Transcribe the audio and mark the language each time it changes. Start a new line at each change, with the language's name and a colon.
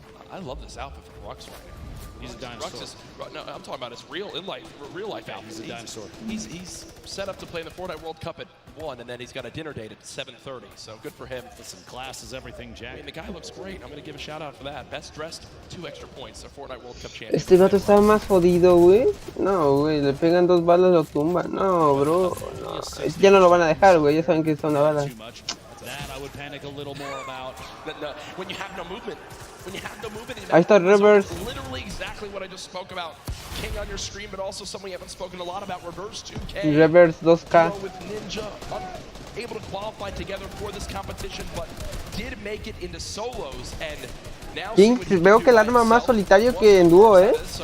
English: I love this outfit from Rux right now. He's a dinosaur. Rux is, no, I'm talking about his real life out. He's a dinosaur. He's set up to play in the Fortnite World Cup at 1, and then he's got a dinner date at 7:30. So good for him. Listen, class is everything, Jack. I mean, the guy looks great. I'm going to give a shout out for that. Best dressed, 2 extra points. A Fortnite World Cup champion.
Spanish: Este vato está más jodido, güey. No, güey, le pegan 2 balas, lo tumban. No, bro. No. Ya no lo van a dejar, güey. Ya saben que está una bala.
English: That I would panic a little more about. When you have no movement.
Spanish: Ahí está Reverse.
English: Literally exactly what I just spoke about. King on your stream, but also someone we haven't spoken a lot about, Reverse 2K. Reverse 2K. With Ninja, able to qualify together for this competition, but did make it into solos, and now
Spanish: King, veo que el arma más solitario que en dúo, ¿eh?